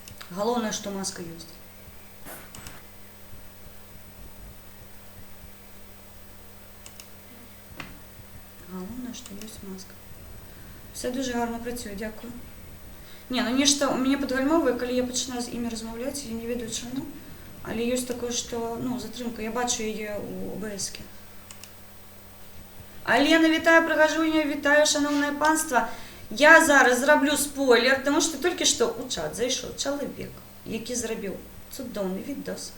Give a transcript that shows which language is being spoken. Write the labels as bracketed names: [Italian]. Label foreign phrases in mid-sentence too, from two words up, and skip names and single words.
[Belarusian] Галоўнае, што маска ёсць. Галоўнае, што ёсць маска. [Ukrainian] Все дуже гарно працюе, дзякую. [Belarusian] Не, ну нешта у мяне падгальмовае, калі я пачынаю з імі размаўляць, я не ведаю чаму, але ёсць такое, што, ну, затрымка, я бачу яе ў ОБС-ке. Алена, вітаю, прыгажуня, вітаю, шановнае панства. Я зараз зраблю спойлер, тому што толькі што ў чат зайшоў чалавек, які зрабіў цудоўны відос.